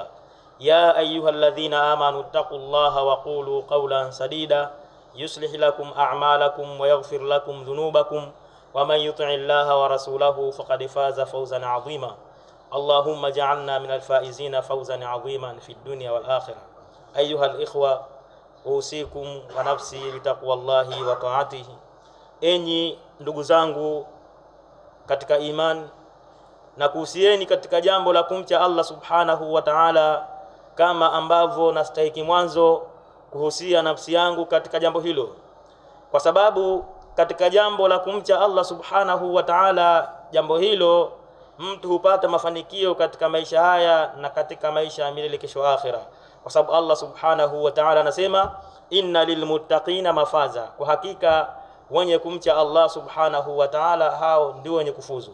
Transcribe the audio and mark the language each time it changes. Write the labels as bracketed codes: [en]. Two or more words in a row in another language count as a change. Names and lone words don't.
[ar] يا أيها الذين آمنوا اتقوا الله وقولوا قولا سديدا يصلح لكم أعمالكم ويغفر لكم ذنوبكم ومن يطع الله ورسوله فقد فاز فوزا عظيما. اللهم اجعلنا من الفائزين فوزا عظيما في الدنيا والآخرة. أيها الإخوة، أوصيكم ونفسي بتقوى الله وطاعته. [sw] Enyi ndugu zangu katika iman, na kuhusieni katika jambo la kumcha [ar] الله سبحانه وتعالى, [sw] kama ambavyo nastahiki mwanzo kuhusia nafsi yangu katika jambo hilo, kwa sababu katika jambo la kumcha [ar] الله سبحانه وتعالى, [sw] jambo hilo mtu hupata mafanikio katika maisha haya na katika maisha ya milele kesho akhira, kwa sababu [ar] الله سبحانه وتعالى [sw] anasema [ar] إن للمتقين مفازا, [sw] kwa hakika wenye kumcha [ar] الله سبحانه وتعالى [sw] hao ndio wenye kufuzu.